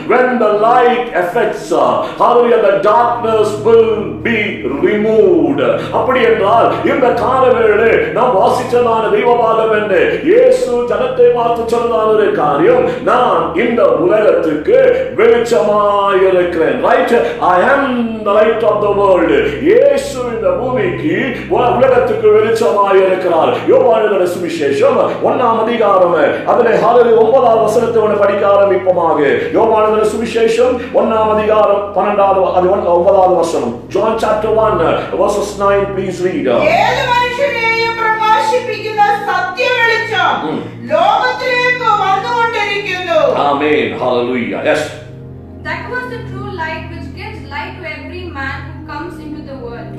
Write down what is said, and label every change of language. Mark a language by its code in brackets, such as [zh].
[en] when the light affects, hallelujah, the darkness will be removed. [ta] அப்படி என்றால் இந்த காலவேளை நாம் வாசிச்சதான தெய்வபாகம் என்ன? இயேசு ஜனத்தை பார்த்து சொன்னதான ஒரு காரியம், நான் இந்த உலகத்துக்கு வெளிச்சமாய் இருக்கிறேன். [en] Right? I am the light of the world. [ta] இயேசு இந்த பூமிக்கு உலகத்துக்கு வெளிச்சமாய் இருக்கிறார். யோவான் எழுதின சுவிசேஷம் 1ஆம் அதிகாரம் அதிலே 9ஆம் வசனத்தை படிக்க ஆரம்பிப்போமாக. யோவான் எழுதின சுவிசேஷம் 1ஆம் அதிகாரம் 9ஆவது வசனம். [en] John chapter 1 verses 9, please read. [ml] ഏത് മനുഷ്യനെയും പ്രകാശിപ്പിക്കുന്ന സത്യ വെളിച്ചം ലോകത്തിലേക്ക് വന്നുകൊണ്ടിരിക്കുന്നു. [en] Amen. Hallelujah. Yes. That was the true light which gives light to every man who comes into the world.